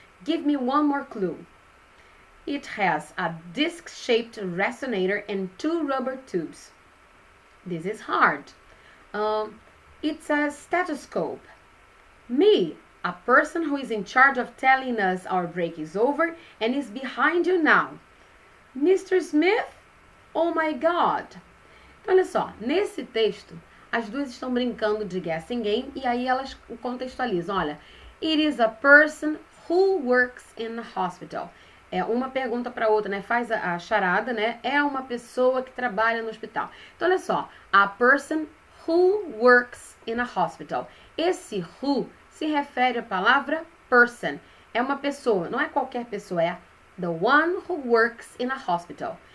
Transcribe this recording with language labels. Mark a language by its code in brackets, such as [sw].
[en] Give me one more clue. It has a disc-shaped resonator and two rubber tubes. This is hard. It's a stethoscope. Me, a person who is in charge of telling us our break is over and is behind you now. Mr. Smith? Oh my God. [pt] Então, olha só, nesse texto, as duas estão brincando de guessing game e aí elas contextualizam. [en] Olha, it is a person who works in a hospital. [pt] É uma pergunta para outra, né? Faz a charada, né? É uma pessoa que trabalha no hospital. Então, olha só, [en] a person who works in a hospital. [pt] Esse who se refere à palavra person. É uma pessoa, não é qualquer pessoa, é [en] the one who works in a hospital.